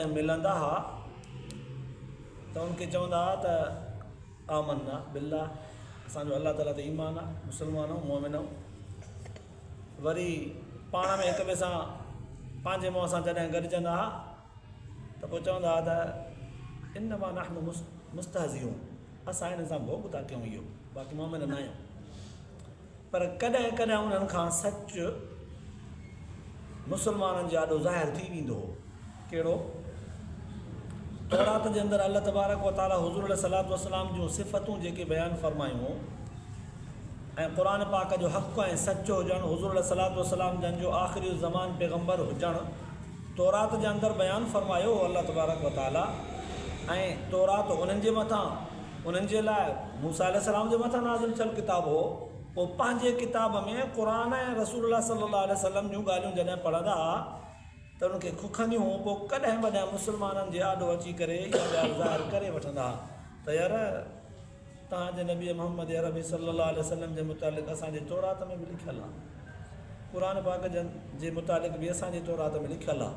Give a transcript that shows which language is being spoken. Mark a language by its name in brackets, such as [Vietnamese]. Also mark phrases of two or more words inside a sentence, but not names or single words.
[Sindhi] मिलंदा हुआ त उनखे चवंदा हुआ त [Arabic] آمنا بالله, [Sindhi] असांजो अल्लाह ताला ते ईमान आहे, मुसलमान ऐं मोमिन ऐं वरी पाण में हिक ॿिए सां पंहिंजे मुंहं सां जॾहिं गॾिजंदा हुआ त पोइ चवंदा हुआ त [Arabic] إنما نحن مستهزئون, [Sindhi] असां हिन सां भोग था कयूं, इहो बाक़ी मोमिन न आहियूं. पर कॾहिं कॾहिं उन्हनि खां सच मुसलमाननि जे ॾाढो ज़ाहिर थी वेंदो हो. कहिड़ो? तौरात जे अंदरि अल्लाह तबारक व तआला हुज़ूर अलैहिस्सलातु वस्सलाम जूं सिफ़तूं जेके बयानु फ़रमायूं ऐं क़ुर पाक जो हक़ ऐं सचो हुजणु, हुज़ूर अलैहिस्सलातु वस्सलाम जंहिंजो आख़िरी ज़मान पैगम्बर हुजणु तौरात जे अंदरि बयानु फ़रमायो हो अल्लाह तबारक व तआला. ऐं तौरात उन्हनि जे मथां, उन्हनि जे लाइ मूसा अलैहिस्सलाम जे मथां नाज़िल थियल किताब हो. पोइ पंहिंजे किताब में क़ुर ऐं रसूलुल्लाह सल्लल्लाहु अलैहि वसल्लम जूं ॻाल्हियूं जॾहिं पढ़ंदा हुआ त उनखे खुखंदियूं हुयूं. पोइ कॾहिं कॾहिं मुसलमाननि जे आॾो अची करे इहा ॻाल्हि ज़ाहिर करे वठंदा हुआ त यार तव्हांजे नबी मोहम्मद अरबी सल्लल्लाहु अलैहि वसल्लम जे मुतालिक़ असांजे तौरात में बि लिखियलु आहे, क़ुर पाक जे मुतालिक़ बि असांजे तौरात में लिखियलु आहे.